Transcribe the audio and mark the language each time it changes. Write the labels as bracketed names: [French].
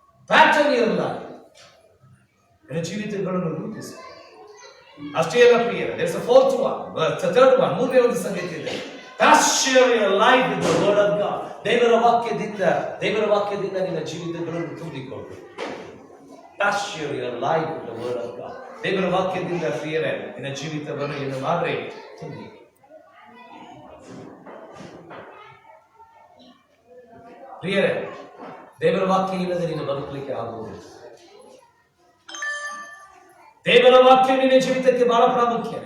[Kannada] Pattern ಇರಲ್ಲ, ನಿನ್ನ ಜೀವಿತಗಳನ್ನು ರೂಪಿಸಿ. ಅಷ್ಟೇ ಅಲ್ಲ ಪ್ರಿಯರೇ, [English] there's a fourth one, third one, [Kannada] ಮೂರನೇ ಒಂದು ಸಂಗತಿ ಇದೆ. [English] Pasture your life with the word of God. [Kannada] ದೇವರ ವಾಕ್ಯದಿಂದ ನಿನ್ನ ಜೀವಿತಗಳನ್ನು ತುಂಬಿಕೊಳ್ಳು. [English] Pasture your life with the word of God. [Kannada] ದೇವರ ವಾಕ್ಯದಿಂದ ಪ್ರಿಯರೇ, ನಿನ್ನ ಜೀವಿತವನ್ನು ಏನು ಮಾಡ್ರಿ, ತುಂಬಿ. ಪ್ರಿಯರೇ, ದೇವರ ವಾಕ್ಯ ಇಲ್ಲದೆ ನೀನು ಬದುಕಲಿಕ್ಕೆ ಆಗುವುದಿಲ್ಲ. ದೇವರ ವಾಕ್ಯ ನಿನ್ನ ಜೀವಿತಕ್ಕೆ ಬಹಳ ಪ್ರಾಮುಖ್ಯ.